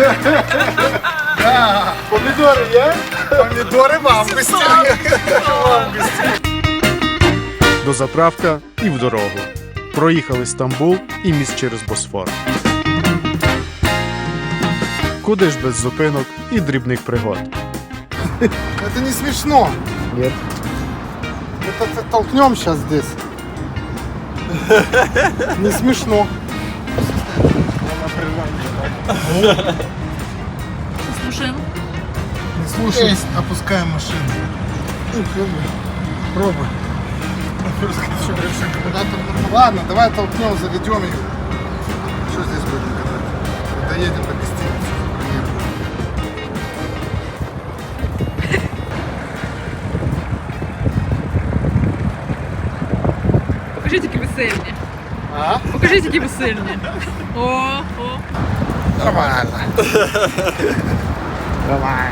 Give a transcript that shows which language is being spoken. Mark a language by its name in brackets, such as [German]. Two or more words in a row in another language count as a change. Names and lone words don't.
[Ukrainian] Помідори є? Помідори в августі. До заправка і в дорогу. Проїхали Стамбул і міст через Босфор. Куди ж без зупинок і дрібних пригод. [Russian] Это не смешно. Нет. Это толкнем сейчас здесь. Не смешно. Слушаємо. Не слушай, опускаем машину. Пробуй. Ладно, давай толкнем, заведем ее. Что здесь будем катать? Доедем до гостиницы. [Ukrainian] Покажіть, які ви сильні. А? Покажіть, які ви сильні. О. Нормально. Нормально.